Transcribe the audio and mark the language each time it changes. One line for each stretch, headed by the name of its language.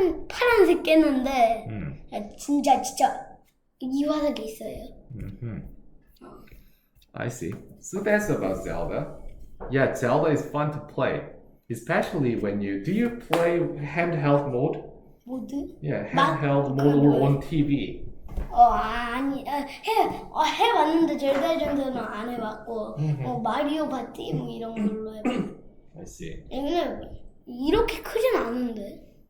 Korean: 파란색 깼는데 진짜 이 화석이 있어요.
English: I see. So that's about Zelda. Yeah, Zelda is fun to play, especially when do you play handheld mode?
Korean: 모드?
English: Yeah, handheld mode or on TV.
Korean: 아니 해봤는데 젤다전서는 안 해봤고 마리오 파티 뭐 이런 걸로 해봤고.
English: I see.
Korean: 근데 이렇게 크진 않은데.